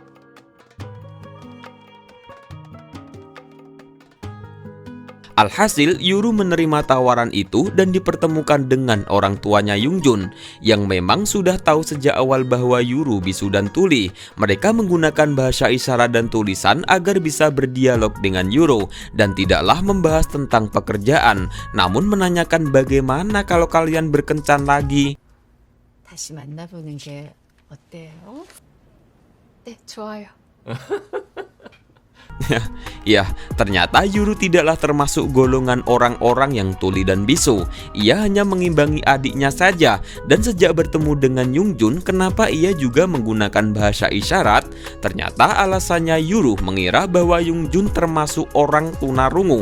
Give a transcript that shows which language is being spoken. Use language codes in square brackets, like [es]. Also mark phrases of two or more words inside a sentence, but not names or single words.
[id] Alhasil, Yuru menerima tawaran itu dan dipertemukan dengan orang tuanya Yongjun yang memang sudah tahu sejak awal bahwa Yuru bisu dan tuli. Mereka menggunakan bahasa isyarat dan tulisan agar bisa berdialog dengan Yuru dan tidaklah membahas tentang pekerjaan, namun menanyakan bagaimana kalau kalian berkencan lagi. [ko] 다시 만나보는 게 어때요? 네, 좋아요. [id] Ya, ternyata Yuru tidaklah termasuk golongan orang-orang yang tuli dan bisu. Ia hanya mengimbangi adiknya saja. Dan sejak bertemu dengan Yongjun, kenapa ia juga menggunakan bahasa isyarat? Ternyata alasannya Yuru mengira bahwa Yongjun termasuk orang tunarungu.